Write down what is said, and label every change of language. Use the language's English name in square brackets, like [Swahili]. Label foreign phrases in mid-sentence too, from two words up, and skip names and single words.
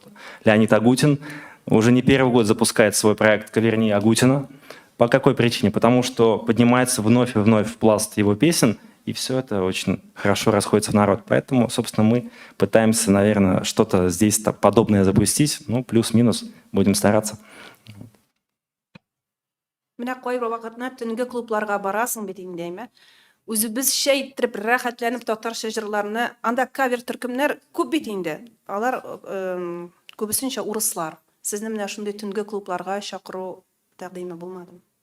[Russian] Леонид Агутин уже не первый год запускает свой проект «Каверни Агутина». По какой причине? Потому что поднимается вновь и вновь в пласт его песен, и все это очень хорошо расходится в народ. Поэтому, собственно, мы пытаемся, наверное, что-то здесь подобное запустить. Плюс-минус, будем стараться. [Tatar] Менә кайбер вакытна төнге клубларга барасың бит инде, әйме? Үзебезчә иттереп рәхәтләнеп татарча җырларны, анда кавер төркемнәр күп бит инде. Алар күбесенчә урыслар. Сезне менә шундый төнге клубларга чакыру тәкъдиме булмадымы?